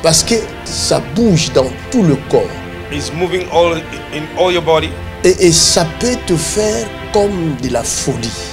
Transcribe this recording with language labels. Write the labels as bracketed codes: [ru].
[fr] Parce que ça bouge dans tout le corps. [en] It's moving all in all your body, [fr] Et ça peut te faire comme de la folie.